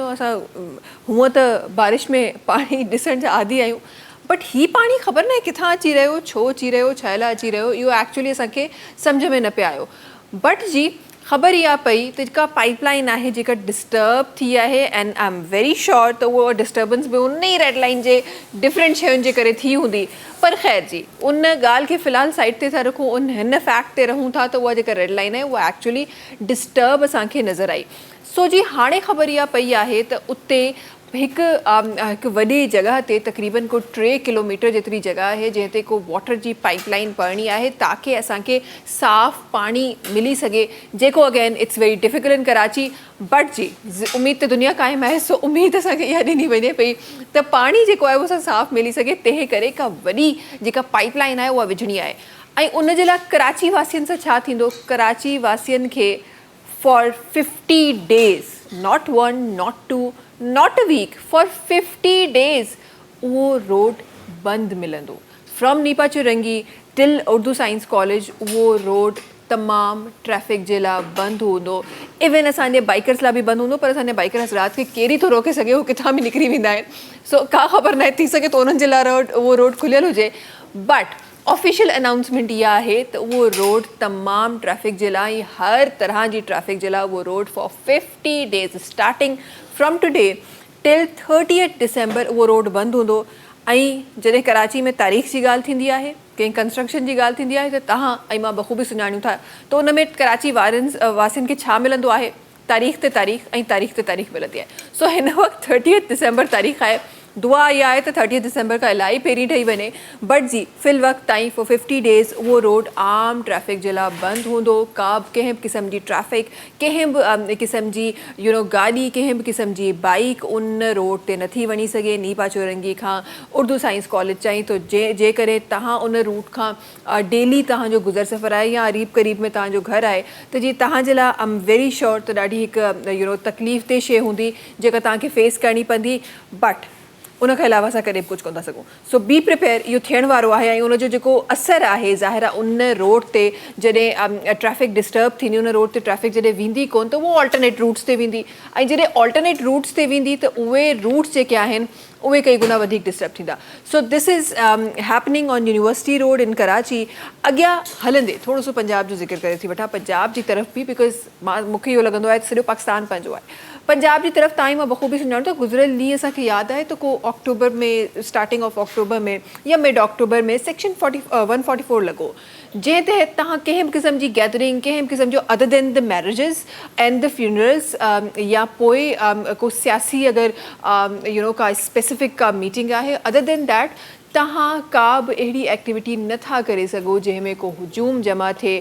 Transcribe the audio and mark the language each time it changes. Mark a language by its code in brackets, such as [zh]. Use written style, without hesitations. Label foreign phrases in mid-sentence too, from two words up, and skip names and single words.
[sd] असां हूअं त बारिश में पाणी ॾिसण जा आदी आहियूं, बट ही पाणी ख़बर न आहे किथां अची रहियो, छो अची रहियो, छा लाइ अची रहियो, इहो एक्चुअली असांखे सम्झ में न पियो आयो। बट जी ख़बर इहा पई त जेका पाइपलाइन आहे जेका डिस्टर्ब थी आहे, [en] And I am very sure [sd] त उहा डिस्टर्बेंस बि उन ई [en] red line [sd] जे डिफरेंट शयुनि जे करे थी हूंदी। पर ख़ैर जी उन ॻाल्हि खे फ़िलहालु साइड ते था रखूं, हिन फैक्ट ते रहूं था त उहा जेका [en] red line [sd] आहे उहा एक्चुअली डिस्टर्ब असांखे नज़र आई। सो जी हाणे ख़बर इहा पई आहे त उते हिकु वॾी जॻह ते तक़रीबन को 3 किलोमीटर जेतिरी जॻह आहे जंहिं ते को वाटर जी पाइपलाइन पवणी आहे ताकी असांखे साफ़ पाणी मिली सघे, जेको [en] again it's very difficult in Karachi. [sd] बट जी उमेद त दुनिया क़ाइमु आहे, सो उमेद असांखे इहा ॾिनी वञे पई त पाणी जेको आहे उहो साफ़ मिली सघे, तंहिं करे का वॾी जेका पाइपलाइन आहे उहा विझणी आहे। ऐं उन जे लाइ कराची वासियुनि सां छा थींदो, कराची वासियुनि खे [en] for 50 days, not 1, not 2, not a week, for 50 days [sd] उहो रोड बंदि मिलंदो। [en] from Nipa Chowrangi till Urdu Science College [sd] उहो रोड तमामु ट्रैफिक जे लाइ बंदि हूंदो। इवन असांजे बाइकर्स लाइ बि बंदि हूंदो, पर असांजे बाइकर हज़रात खे केरी थो रोके सघे, उहो किथां बि निकिरी वेंदा आहिनि। सो का ख़बर न आहे, थी सघे तो उन्हनि जे लाइ उहो रोड खुलियल हुजे, बट [en] official announcement [sd] इहा आहे त उहो रोड तमामु ट्रैफिक जे लाइ, हर तरह जी ट्रैफिक जे लाइ उहो रोड [en] for 50 days starting from today till 30 December [sd] उहो रोड बंदि हूंदो। ऐं जॾहिं कराची में तारीख़ जी ॻाल्हि थींदी आहे, कंहिं कंस्ट्रक्शन जी ॻाल्हि थींदी आहे, त तव्हां ऐं मां बख़ूबी सुञाणियूं था त उन में कराची वासियुनि खे छा मिलंदो आहे, तारीख़ ते तारीख़ ऐं तारीख़ ते तारीख़ मिलंदी आहे। सो हिन वक़्तु 30 December तारीख़ आहे। दुआ इहा आहे त 30 December खां इलाही पहिरीं ठही वञे, बट जी फ़िल वक़्तु ताईं [en] for 50 days [sd] उहो रोड आम ट्रैफिक जे लाइ बंदि हूंदो। कंहिं बि क़िस्म जी ट्रैफिक, कंहिं बि क़िस्म जी गाॾी, कंहिं बि क़िस्म जी बाइक उन रोड ते नथी वञी सघे। नीपा चौरंगी खां उर्दू साइंस कॉलेज ताईं, तो जे करे तव्हां उन रूट खां डेली तव्हांजो गुज़र सफ़र आहे या क़रीब क़रीब में तव्हांजो घर आहे, त जी तव्हांजे लाइ [en] I am very sure [sd] त ॾाढी हिकु तकलीफ़ ते शइ हूंदी जेका तव्हांखे फेस करणी पवंदी। बट उनखां अलावा असां कॾहिं बि कुझु कोन था सघूं. [en] so be prepare, [sd] इहो थियण वारो आहे. ऐं उनजो जेको असरु आहे ज़ाहिर आहे उन रोड ते जॾहिं ट्रैफिक डिस्टर्ब थींदी, उन रोड ते ट्रैफिक जॾहिं वेंदी कोन त उहो [en] alternate routes [sd] ते वेंदी. ऐं जॾहिं [en] alternate routes [sd] ते वेंदी त उहे रूट्स जेके आहिनि उहे कई गुना वधीक डिस्टर्ब थींदा. [en] so this is happening on University Road in Karachi. [sd] अॻियां हलंदे थोरो सो पंजाब जो ज़िक्र करे थी वठां, पंजाब जी तरफ़ बि, बिकॉज़ मूंखे इहो लॻंदो आहे त सॼो पाकिस्तान पंहिंजो आहे. पंजाब जी तरफ़ ताईं मां बख़ूबी सुञाणो त गुज़िरियल ॾींहुं असांखे यादि आहे त को अक्टूबर में, [en] starting of October [sd] में या [en] mid October [sd] में सेक्शन 144 लॻो, जंहिं तहत तव्हां कंहिं बि क़िस्म जी गैदरिंग, कंहिं बि क़िस्म जो [en] other than the marriages and the funerals [sd] या पोइ को सियासी अगरि [en] you know [sd] का स्पेसिफिक का मीटिंग आहे, [en] other than that [sd] तव्हां का बि अहिड़ी एक्टिविटी नथा करे सघो जंहिंमें को हुजूम जमा थिए.